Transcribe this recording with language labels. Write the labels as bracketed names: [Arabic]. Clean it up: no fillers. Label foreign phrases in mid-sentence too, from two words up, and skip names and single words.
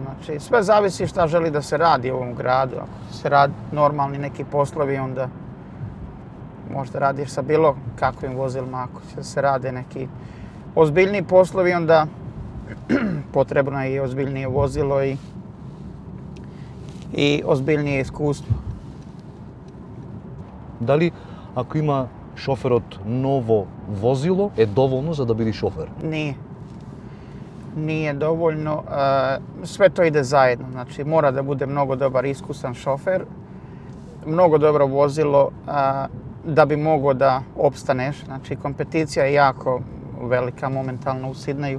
[Serbian] Znači sve zavisi šta želi da se radi u ovom gradu. Ako se radi normalni neki poslovi, onda možda radiš sa bilo kakvim vozilima. Ako će se rade neki ozbiljniji poslovi, onda potrebno je i ozbiljnije vozilo i ozbiljnije iskustvo. [Macedonian] Дали ако има шоферот ново возило е доволно за да биде шофер? [Serbian] Nije dovoljno. Sve to ide zajedno. Znači mora da bude mnogo dobar iskusan šofer, mnogo dobro vozilo da bi mogao da opstaneš. Znači kompeticija je jako velika momentalno u Sidneju.